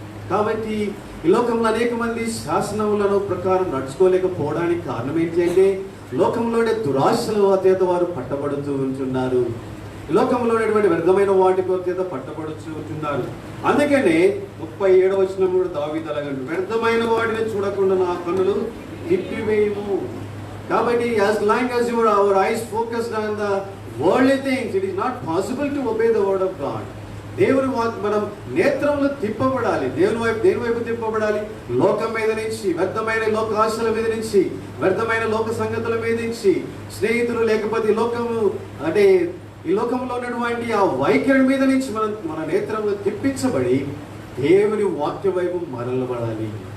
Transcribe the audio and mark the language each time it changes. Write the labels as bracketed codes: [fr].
[te] కాబట్టి ఈ లోకంలో అనేక మంది శాసనములను ప్రకారం నడుచుకోలేకపోవడానికి కారణం ఏంటి అంటే, లోకంలోనే దురాశల చేత వారు పట్టబడుతూ ఉంటున్నారు. ఈ లోకంలో ఉన్నటువంటి వ్యర్థమైన వాటి చేత పట్టబడుతూ ఉంటున్నారు. అందుకనే 37 కూడా దావీదు అలాగంటే, వ్యర్థమైన వాటిని చూడకుండా నా కన్నులు తిప్పివేయము. కాబట్టి [en] as long as our eyes focused on the worldly things, it is not possible to obey the word of God. [te] దేవుని మనం నేత్రములు తిప్పబడాలి. దేని వైపు తిప్పబడాలి? లోకం మీద నుంచి, వ్యర్థమైన లోక ఆశల మీద నుంచి, వ్యర్థమైన లోక సంగతుల మీద నుంచి, స్నేహితులు లేకపోతే లోకము అంటే ఈ లోకంలో ఉన్నటువంటి ఆ వైఖరి మీద నుంచి మన నేత్రములు తిప్పించబడి దేవుని వాక్య వైపు మరలబడాలి.